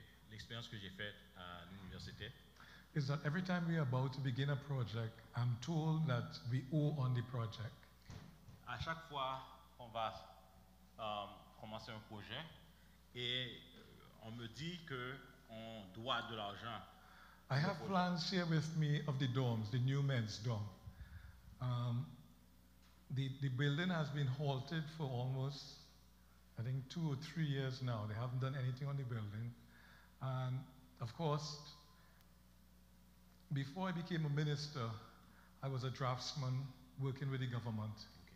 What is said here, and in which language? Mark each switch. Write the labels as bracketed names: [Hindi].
[French] L'expérience que j'ai faite à l'université, [English] is that every time we are about to begin a project, I'm told that we owe on the project. [French] à chaque fois on va commencer un projet et on me dit que on doit de l'argent. [English] I have plans here with me of the dorms, the new men's dorm. The building has been halted for almost, I think, 2 or 3 years now. They haven't done anything on the building. And of course, before I became a minister, I was a draftsman working with the government.